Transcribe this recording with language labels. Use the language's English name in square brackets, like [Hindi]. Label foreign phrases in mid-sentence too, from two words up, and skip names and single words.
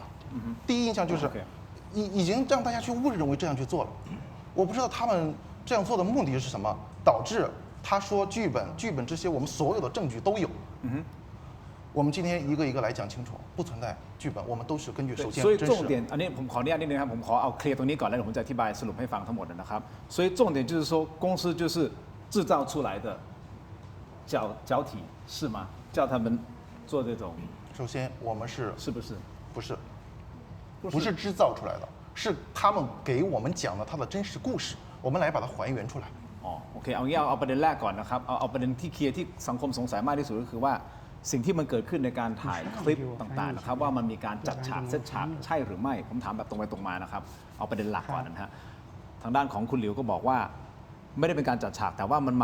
[Chinese] 第一印象就是已经让大家去误认为这样去做了。我不知道他们这样做的目的是什么，导致他说剧本这些我们所有的证据都有。我们今天一个一个来讲清楚，不存在剧本，我们都是根据首先所以真实。 [Thai] 重点อันนี้ผมขออนุญาตนิดนึงครับผมขอเอาเคลียร์ตรงนี้ก่อนแล้วเดี๋ยวผมจะอธิบายสรุปให้ฟังทั้งหมดนะครับ [Chinese] 所以重点就是说公司就是制造出来的脚体是吗？叫他们做这种首先我们是不是？不是制造出来的，是他们给我们讲了他的真实故事，我们来把它还原出来。 [Thai] อ๋อโอเคเอางี้เอาประเด็นแรกก่อนนะครับเอาประเด็นที่เคลียร์ที่สังคมสงสัยมากที่สุดก็คือว่าสิ่งที่มันเกิดขึ้นในการถ่ายคลิปต่างๆนะครับว่ามันมีการจัดฉาก เซตฉากใช่หรือไม่ผมถามแบบตรงไปตรงมานะครับเอาประเด็นหลักก่อนนะฮะทางด้านของคุณหลิวก็บอกว่าไม่ได้เป็นการจัดฉากแต่ว่ามัน